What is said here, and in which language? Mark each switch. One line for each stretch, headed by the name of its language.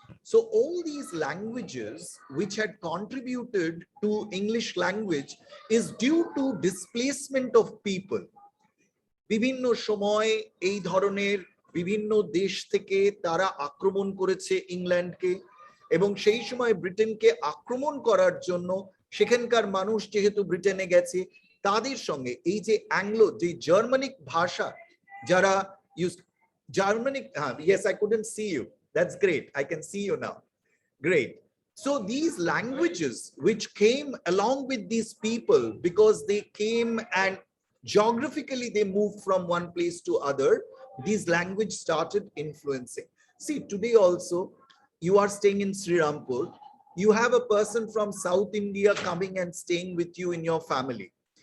English: So all these languages which had contributed to English language is due to displacement of people.
Bangla: বিভিন্ন সময় এই ধরনের বিভিন্ন দেশ থেকে তারা আক্রমণ করেছে ইংল্যান্ডকে, এবং সেই সময় ব্রিটেনকে আক্রমণ করার জন্য সেখানকার মানুষ যেহেতু ব্রিটেনে গেছে, তাদের সঙ্গে এই যে অ্যাংলো, যে জার্মানিক ভাষা যারা use, Germanic,
English: yes, I couldn't see you. That's great. I can see you now. Great. So these languages which came along with these people, because they came and geographically they moved from one place to other, these language started influencing. See, today also you are staying in Srirampur, you have a person from South India coming and staying with you in your family.